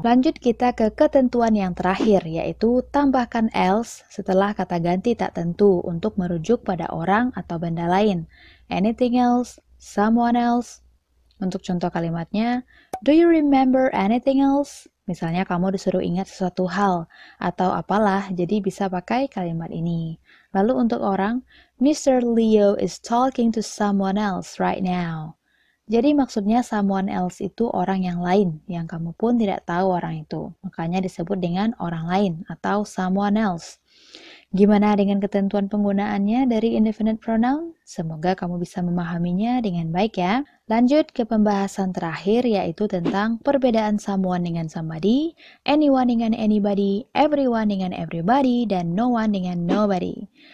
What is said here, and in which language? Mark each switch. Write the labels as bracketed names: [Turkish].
[Indonesian] Lanjut kita ke ketentuan yang terakhir, yaitu tambahkan else setelah kata ganti tak tentu untuk merujuk pada orang atau benda lain. Anything else, someone else. Untuk contoh kalimatnya, [English] do you remember anything else? [Indonesian] Misalnya kamu disuruh ingat sesuatu hal atau apalah, jadi bisa pakai kalimat ini. Lalu untuk orang, Mr. [English] Leo is talking to someone else right now. [Indonesian] Jadi maksudnya someone else itu orang yang lain, yang kamu pun tidak tahu orang itu. Makanya disebut dengan orang lain atau someone else. Gimana dengan ketentuan penggunaannya dari indefinite pronoun? Semoga kamu bisa memahaminya dengan baik ya. Lanjut ke pembahasan terakhir, yaitu tentang perbedaan someone dengan somebody, anyone dengan anybody, everyone dengan everybody, dan no one dengan nobody.